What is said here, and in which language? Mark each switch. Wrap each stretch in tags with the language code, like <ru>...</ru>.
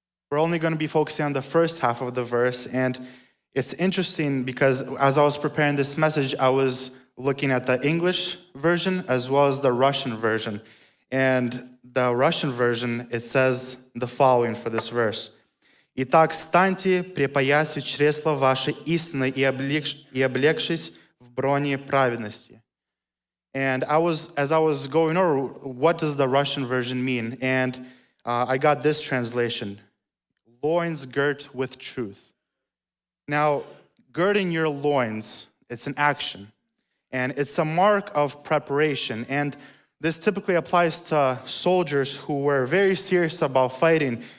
<en>We're only going to be focusing on the first half of the verse, and it's interesting because as I was preparing this message, I was looking at the English version as well as the Russian version. And the Russian version, it says the following for this verse.</en> <ru>«Итак, станьте, припоясав чресла ваши истины и облегшись в броне праведности».</ru> <en>And as I was going over, what does the Russian version mean? And I got this translation, loins girt with truth. Now, girding your loins, it's an action. And it's a mark of preparation. And this typically applies to soldiers who were very serious about fighting.</en>